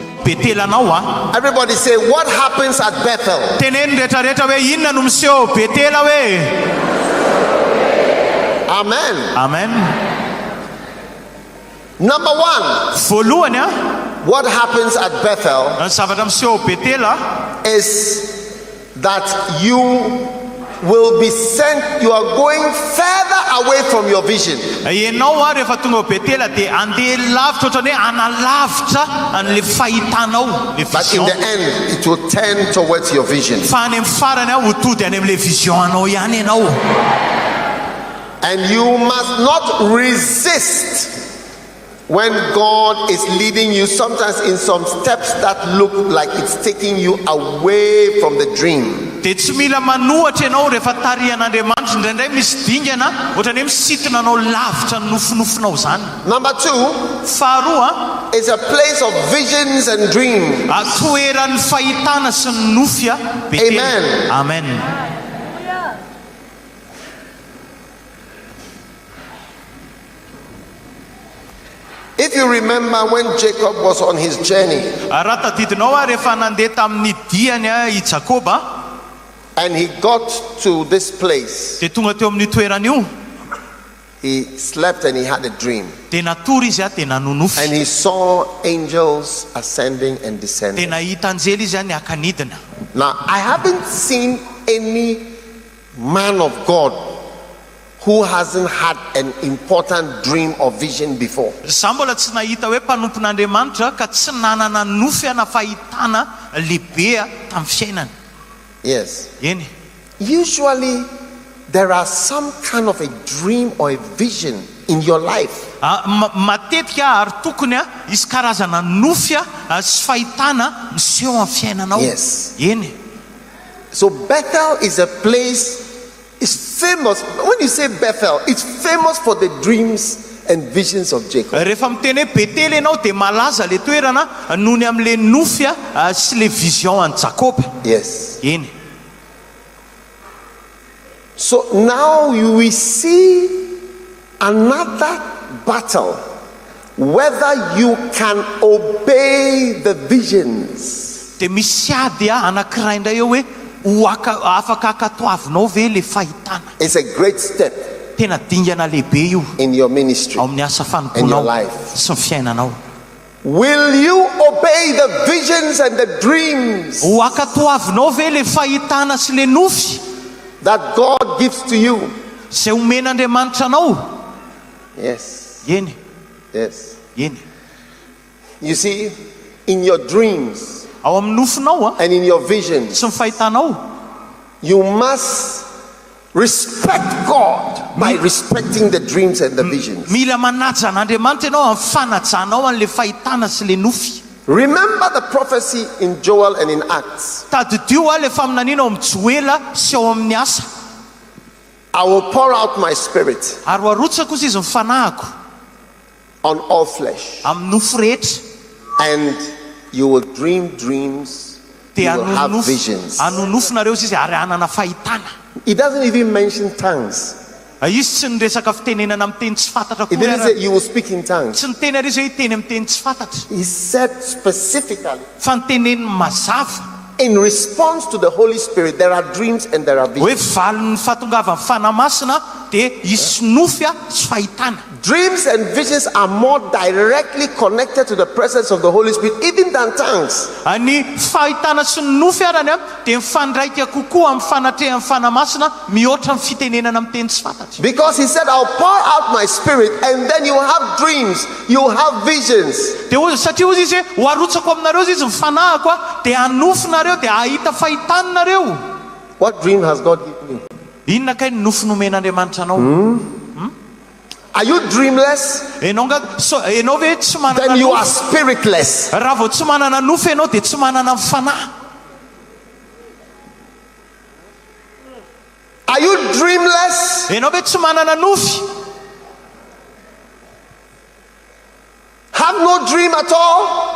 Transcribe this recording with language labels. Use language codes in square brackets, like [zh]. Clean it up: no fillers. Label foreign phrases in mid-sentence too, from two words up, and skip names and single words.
[mg] Betela anao [en] Everybody say, what happens at Bethel? [mg] teneny rehetrarehetra hoe inona no miseho Betela hoe. [en] Amen. [mg] Amen. [en] Number one, [mg] Voalohany [en] what happens at Bethel [mg] ny zavatra miseho Betela [en] is that you will be sent, you are going further away from your vision. [mg] Ianao rehefa tonga Betela dia andeha lavitra ohatrany hoe analavitra an'le fahitanao le [en] But in [mg] vision. [en] the end, it will turn towards your vision. [mg] Fa any amin'ny farany ho tody any amin'le vision-anao ihany ianao. [en] And you must not resist when God is leading you, sometimes in some steps that look like it's taking you away from the dream. [mg] Dia tsy mila manohatra ianao rehefa tarihan'Andriamanitra indraindray misy dingana ohatrany hoe misintona anao lavitra ny nofinofinao zany. [en] Number two [mg] Faharoa [en] is a place of visions and dreams. [mg] toeran'ny fahitana sy ny nofy Betela. [en] Amen. [mg] Amen. [en] If you remember when Jacob was on his journey [mg] Raha tadidinao rehefa nandeha tamin'ny diany I Jakoba [en] and he got to this place, [mg] dia tonga teo amin'ny toerana io [en] he slept and he had a dream. [mg] dia natory izy dia nanonofy [en] And he saw angels ascending and [mg] dia [en] descending. [mg] nahita anjely izy niakanidina. [en] Now, I haven't seen any man of God who hasn't had an important dream or vision before. [mg] Zaho mbola tsy nahita hoe mpanompon'Andriamanitra ka tsy nanana nofy ana fahitana lehibe tamin'ny fiainany. [en] Yes. [mg] Eny. [en] Usually, there are some kind of a dream or a vision in your life. [mg] Matetika ary tokony isy karazana nofy sy fahitana miseho amin'ny fiainanao. [en] Yes. [mg] Eny. [en] So Bethel is a place, it's famous. When you say Bethel, it's famous for the dreams and visions of Jacob. [mg] Rehefa miteny hoe Betela ianao dia malaza le toerana nohony amin'le nofy sy le vision an'i Jakoba. [en] Yes. [mg] Eny. [en] So now you will see another battle, whether you can obey the visions. [mg] Dia misy ady anankiray indray eo hoe afaka akatoavinao ve le fahitana. [en] It's a great step [mg] Tena dingana lehibe io [en] in your ministry. [mg] ao amin'ny asa [en] And your [mg] fanomponao [en] life. [mg] sy ny fiainanao. [en] Will you obey the visions and the dreams [mg] Ho akatoavinao ve le fahitana sy le nofy [en] that God gives to you? [mg] izay omen'Andriamanitra anao? [en] Yes. [mg] Eny. [en] Yes. [mg] Eny. [en] You see, in your dreams [mg] Ao amin'ny nofinao [en] and in your visions, [mg] sy ny fahitanao, [en] you must respect God by respecting the dreams and the visions. [mg] mila manaja an'Andriamanitra ianao amin'ny fanajanao an'le fahitana sy le nofy. [en] Remember the prophecy in Joel and in Acts. [mg] Tadidio le faminaniana ao amin'ny Joela sy ao amin'ny asa. [en] I will pour out my spirit [mg] Ary ho arotsako izy ny fanahiko [en] on all flesh, [mg] amin'ny nofy rehetra. [en] and you will dream dreams, you [mg] Dia [en] will have visions. [mg] anonofinareo izy ary anana fahitana. [en] It doesn't even mention tongues. [mg] Izy tsy niresaka fitenenana amin'ny teny tsy fantatra [en] It didn't say [mg] koa. [en] you will speak in tongues. [mg] Tsy niteny ary izy hoe teny amin'ny teny tsy fantatra. [en] He said specifically, [mg] Fa niteneniny mazava [en] in response to the Holy Spirit, there are dreams and there are [mg] hoe [en] visions. [mg] valon'ny fahatongavan'ny fanahy masina dia hisy nofy sy fahitana. [en] Dreams and visions are more directly connected to the presence of the Holy Spirit even than tongues. [mg] Ny fahitana sy ny nofy arany dia mifandraika kokoa amin'ny fanatrehan'ny fanahy masina mihoatra ny fitenenana amin'ny teny tsy fantatra. [en] Because he said, I'll pour out my spirit and then you have dreams, you have visions. [mg] Dia satria ozy izy hoe ho arotsako aminareo izy mifanahako dia hanofinareo dia ahita fahitanareo. [en] What dream has God given you? [mg] Inona kay ny nofy nomen'Andriamanitra anao? [en] Are you dreamless? [mg] Enao ve tsy manana [en] Then you are [mg] nofy? [en] spiritless. [mg] Raha vao tsy manana nofy ianao dia tsy manana fanahy. [en] Are you dreamless? [mg] Enao ve tsy manana nofy? [en] Have no dream at all?